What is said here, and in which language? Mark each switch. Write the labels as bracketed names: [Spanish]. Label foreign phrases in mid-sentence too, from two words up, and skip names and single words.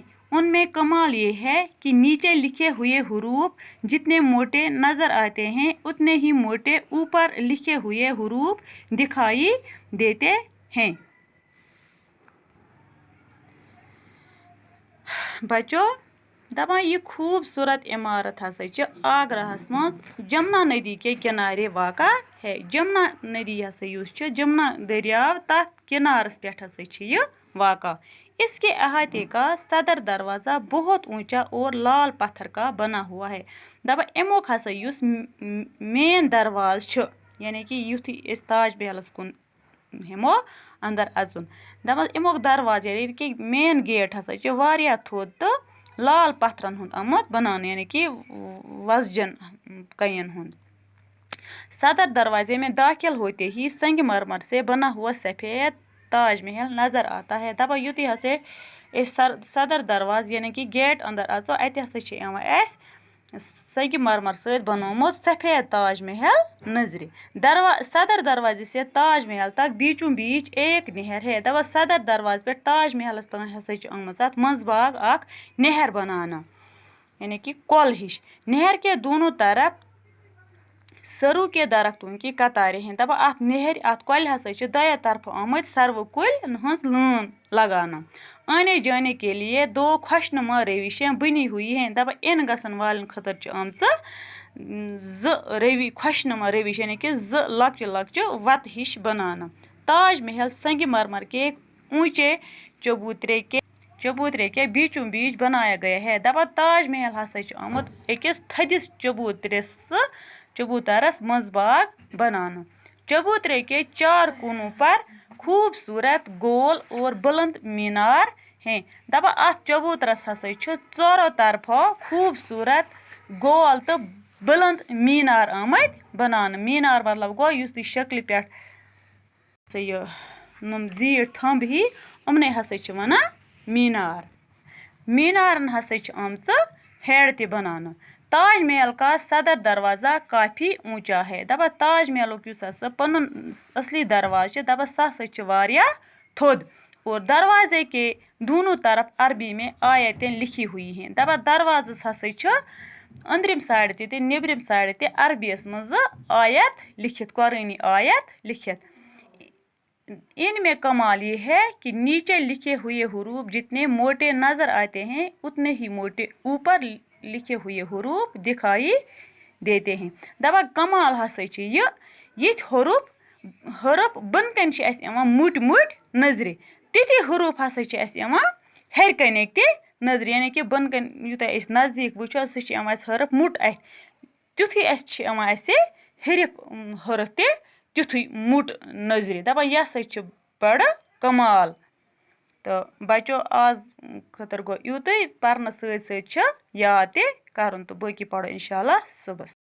[Hindi] उनमें कमाल ये है कि नीचे लिखे हुए हुरूफ जितने मोटे नज़र आते हैं उतने ही मोटे ऊपर लिखे हुए हुरूफ दिखाई देते हैं। बच्चों दपान ये खूबसूरत इमारत [Kashmiri] हसा आगराहस मज [Hindi] जमुना नदी के किनारे वाक़ा है। [Kashmiri] जमुना नदी जमुना दरियाव तथ किनारस पे हसा वाक़ा। [Hindi] इसके अहाते का सदर दरवाज़ा बहुत ऊंचा और लाल पत्थर का बना हुआ है। [Kashmiri] दपा अमुक हसा मेन दरवाज़ यानी कि युथी ताज महलस कुन हेमो अंदर अचुन दपान अमुक दरवाज़ यानी कि मेन गेट हसा वारिया थोद तो लाल पत्थरन हुंद आमुत बनाने यानी कि वजन कयन हुंद। [Hindi] सदर दरवाजे में दाखिल होते ही संगमरमर से बना हुआ सफ़ेद ताज महल नज़र आता है। [Kashmiri] दपा युति हसे सदर दरवाज़ यानी कि गेट अंदर अचो अत हसा संगमरमर से बनोमुत सफ़ेद ताज महल नजरे। [Hindi] सदर दरवाजे से ताज महल तक बीचों बीच एक नहर है। [Kashmiri] दपा सदर दरवाजे पे ताज महल तान हसा मंजबाग अख नहर बनाना यानी कि कल हिश। [Hindi] नहर के दोनों तरफ सरू के दरख्तों की कतारें हैं। [Kashmiri] दपा अत कल हसा दया तरफ आमत सरव कुल हंस लान लगाना। [Hindi] आने जाने के लिए दो खुशनुमा रविशें बनी हुई हैं। [Kashmiri] दपा इन गसन वालन खतर आमच खुशनुमा रविश यानी कि लक्च लक्च वत हिश बनाना। [Hindi] ताज महल संगमरमर के ऊंचे चबूतरे के बीचों बीच बनाया गया है। [Kashmiri] दपा ताज महल हसा आमुत अकिस थदिस चबूतरस मंजबाग बनाना। [Hindi] चबूतरे के चार कोनों पर खूबसूरत गोल और बुलंद मीनार हैं। [Kashmiri] दपा अत चबूतरस हसा चोरों तरफों खूबसूरत गोल तो बुलंद मीनार आमत बनाना। मीनार मतलब गो युस शक्ल पे नम जीट थंब ही उमने हसा वना मीनार। मीनारन हसा आमच हेड ते बनाना। [Hindi] ताज महल का सदर दरवाज़ा काफ़ी ऊंचा है। [Kashmiri] दपा ताज महल पन असली दरवाज़ दपा सह वारिया थोद [Hindi] और दरवाजे के दोनों तरफ अरबी में आयतें लिखी हुई हैं। [Kashmiri] दपा दरवाज़स हसा अंदरिम साइड ते निबरिम साइड ते अरबीस मज आयत लिखित कुरानी आयत लिखित। [Hindi] इनमें कमाल ये है कि नीचे लिखे हुए हुरूफ जितने मोटे नज़र आते हैं उतने ही मोटे ऊपर लिखे हुए हुरूफ दिखाई देते हैं। [Kashmiri] दपा कमाल हसा ये हरूफ बनकन मुट मुट नजरे तिथि हरूफ हसा हेर कन ते नजर यानी कि बनकन यूत नज़दीक वो सह हरूफ मुट तुथु हेरिफ हरूफ ते तुथु मुट नजरे। दपा यह हसा बड़ कमाल। तो बच्चों आज खतर गो यूत परन सत याद ते करन तो बाकी पढ़ो इंशाल्लाह सुबह।